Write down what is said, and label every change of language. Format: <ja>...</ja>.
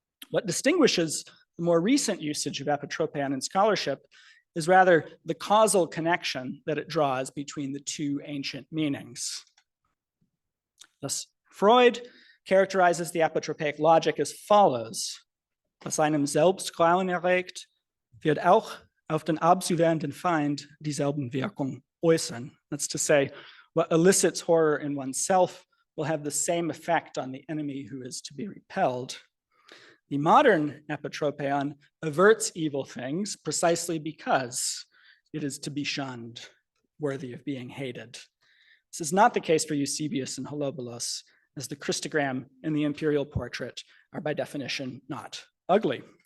<en>What distinguishes the more recent usage of apotropaion in scholarship is rather the causal connection that it draws between the 2 ancient meanings. Thus, Freud characterizes the apotropaic logic as follows.</en> <de>Was einem selbst Grauen erregt, wird auch auf den abzuwehrenden Feind dieselben Wirkung äußern.</de> <en>That's to say, what elicits horror in oneself will have the same effect on the enemy who is to be repelled. The modern apotropaion averts evil things precisely because it is to be shunned. worthy of being hated. This is not the case for Eusebius and Holobolos, as the Christogram and the imperial portrait are by definition not ugly.</en>